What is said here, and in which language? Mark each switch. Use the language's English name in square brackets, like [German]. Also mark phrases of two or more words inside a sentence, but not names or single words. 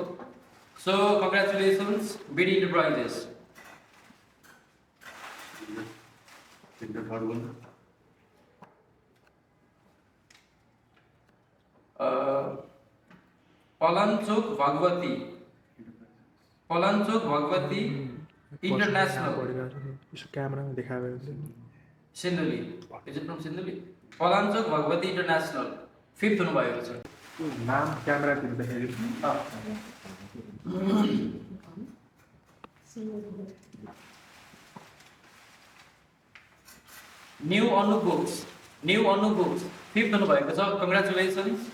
[English] so congratulations BD Enterprises. पलाञ्चोक भगवती इंटरनेशनल [Hindi] इसको कैमरा में दिखा रहे हैं [English] सिन्धुली. is it from Sindhuli? [Nepali] पलाञ्चोक भगवती इंटरनेशनल 5th हुनु भएको छ. नाम क्यामेरा तिर देखाइदिनु. न्यू अनु बुक्स 5th हुनु भएको छ. [English] कंग्रेचुलेसन्स.